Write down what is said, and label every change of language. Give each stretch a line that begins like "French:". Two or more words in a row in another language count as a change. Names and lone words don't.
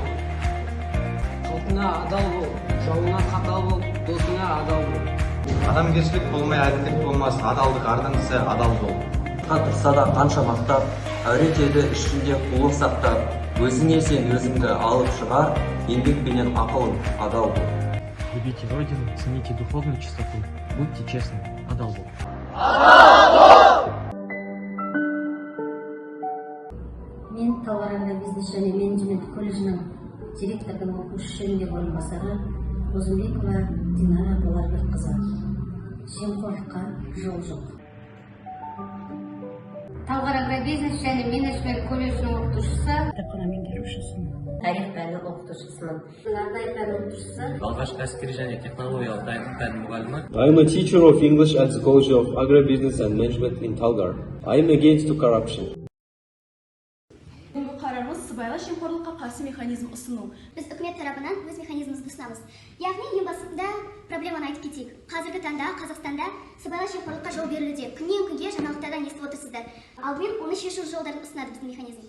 Kazakh: Халқыңа адал бол, жауыңа қатал бол, досыңа адал бол. Адамгершілік болмай әділдік болмас, адалдық ардың ісі адал бол. Тұрса да қанша мақтап, әуретеді ішінде қулық сақтап, өзіңе сен өзіңді алып шығар, еңбекпенен ақылың адал бол.
Russian: Любите Родину, цените духовную чистоту, будьте честны,
Kazakh: адал бол. Мен Талғар агробизнес және менеджмент колледжінің директордың оқушы жөніндегі орынбасары Розымбекова Динара Боларбекқызы. Жемқорлыққа жол жоқ. Талғар агробизнес және менеджмент колледжінің оқытушысы, кітапхана меңгерушісімін. Тарих пәні оқытушысымын. Арнайы пән оқытушысы. Алғашқы әскери және технологиялық дайындық пәні мұғалімі.
English: I am a teacher of English at the College of Agribusiness and Management in Talgar. I am against corruption.
Kazakh: Қарарымыз сыбайлас жемқорлыққа қарсы механизм ұсыну. Біз үкімет тарапынан өз механизмімізді ұсынамыз. Яғни ең басында проблеманы айтып кетейік. Қазіргі таңда Қазақстанда сыбайлас жемқорлыққа жол берілуде. Күннен күнге жаңалықтардан естіп отырсыздар. Алдымен оны шешу жолдарын ұсынады біздің механизм.